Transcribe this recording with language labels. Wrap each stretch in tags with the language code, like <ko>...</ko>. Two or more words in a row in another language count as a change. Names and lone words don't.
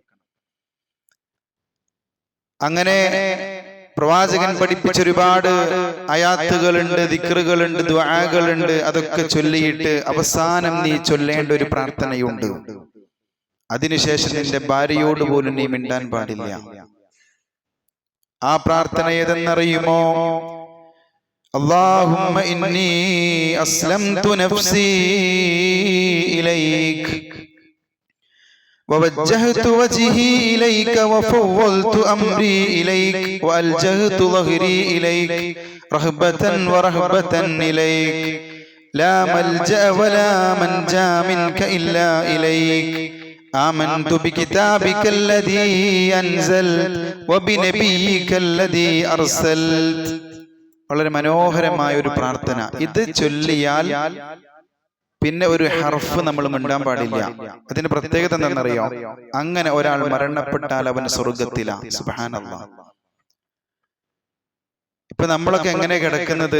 <ml>അങ്ങനെ പ്രവാചകൻ പഠിപ്പിച്ച ഒരുപാട് ആയാത്തുകളുണ്ട്, ദിക്റുകളുണ്ട്, ദുആകളുണ്ട്. അതൊക്കെ ചൊല്ലിയിട്ട് അവസാനം നീ ചൊല്ലേണ്ട ഒരു പ്രാർത്ഥനയുണ്ട്. അതിനുശേഷം നിന്റെ ഭാര്യയോട് പോലും നീ മിണ്ടാൻ പാടില്ല. ആ പ്രാർത്ഥന ഏതെന്നറിയുമോ?</ml> <ar>اللهم إني أسلمت نفسي إليك ووجهت وجهي إليك وفوضت أمري إليك وألجأت ظهري إليك رهبة ورهبة إليك لا ملجأ ولا منجا منك إلا إليك آمنت بكتابك الذي أنزلت وبنبيك الذي أرسلت.</ar> <ml>വളരെ മനോഹരമായ ഒരു പ്രാർത്ഥന. ഇത് ചൊല്ലിയാൽ പിന്നെ ഒരു ഹർഫ് നമ്മൾ മിണ്ടാൻ പാടില്ല. അതിന്റെ പ്രത്യേകത എന്താണെന്നറിയോ? അങ്ങനെ ഒരാൾ മരണപ്പെട്ടാൽ അവൻ സ്വർഗത്തിലാണ്. സുബ്ഹാനല്ലാഹ്. ഇപ്പൊ നമ്മളൊക്കെ എങ്ങനെ കിടക്കുന്നത്?</ml>